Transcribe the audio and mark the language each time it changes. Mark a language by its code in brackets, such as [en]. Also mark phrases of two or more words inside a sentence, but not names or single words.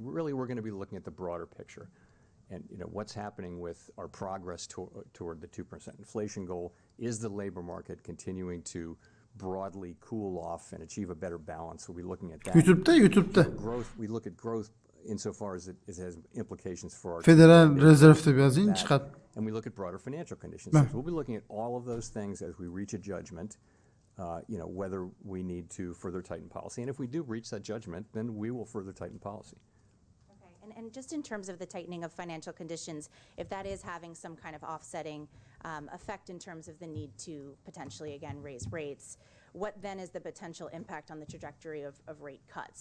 [en] Really, we're going to be looking at the broader picture, and what's happening with our progress toward the 2% inflation goal. Is the labor market continuing to broadly cool off and achieve a better balance? We'll be looking at that. [uz] YouTube'da. [en] Growth. We look at growth insofar as it has implications for our [uz] Federal Reserve deb yozing chiqadi. [en] And we look at broader financial conditions. So we'll be looking at all of those things as we reach a judgment, whether we need to further tighten policy. And if we do reach that judgment, then we will further tighten policy. Okay. And just in terms of the tightening of financial conditions, if that is having some kind of offsetting effect in terms of the need to potentially, again, raise rates, what then is the potential impact on the trajectory of rate cuts?